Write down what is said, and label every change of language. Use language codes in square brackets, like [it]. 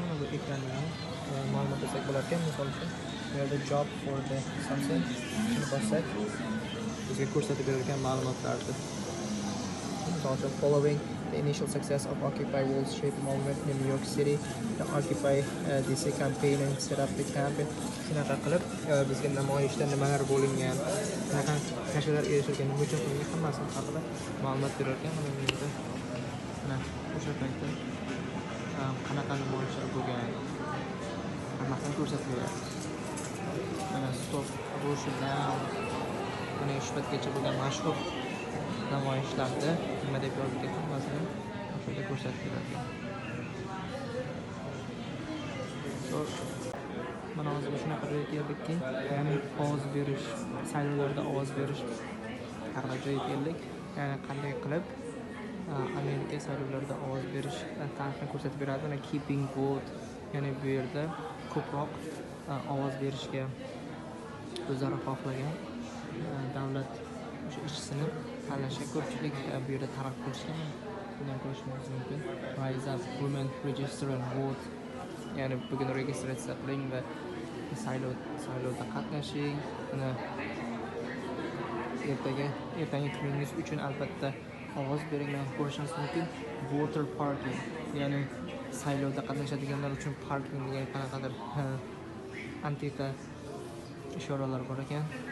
[uz] Mana bu ekranda ma'lumot olsak bo'lar ekan. Misol uchun bu yerda [en] job for the something [uz] shuni bossak bizga ko'rsatib berilgan ma'lumotlarni. Misol uchun [en] following the initial success of Occupy Wall Street movement in New York City, the Occupy DC campaign and set up the campaign. [uz] Shunaqa qilib bizga namoyishda nimalar bo'lingan, qanaqa natijalar erishilgan, nima uchun qilingan hammasini haqida ma'lumot berilgan. Mana bu yerda mana o'sha paytda qanaqa namoyishlar bo'lgan hammasini ko'rsatib beradi. Mana [en] Stop Russia Now, [uz] mana shu paytgacha bo'lgan mashhur namoyishlarda nima deb yozilgan hammasini o'sha yerda ko'rsatib beradi. Mana hozir shunaqa joyga keldikki, ya'ni ovoz berish, saylovlarda ovoz berish haqida joyga keldik. Ya'ni qanday qilib Amerika saylovlarida ovoz berish tarixini ko'rsatib beradi. Mana [en] keeping vote, [uz] ya'ni bu yerda ko'proq ovoz berishga o'zlari xohlagan davlat o'sha ishchisini tanlashga ko'pchilik bu yerda targ'ib qilishgan. Bundan ko'rishingiz mumkin. [en] Rise up, women register and vote. [uz] Ya'ni bugun registratsiya qiling va saylovda qatnashing. Buni ertangi kuningiz uchun albatta ovoz beringlar ko'rishingiz mumkin. [en] Voter parking, [uz] ya'ni saylovda qatnashadiganlar uchun parking degan qanaqadir antiqa ishoralar bor ekan.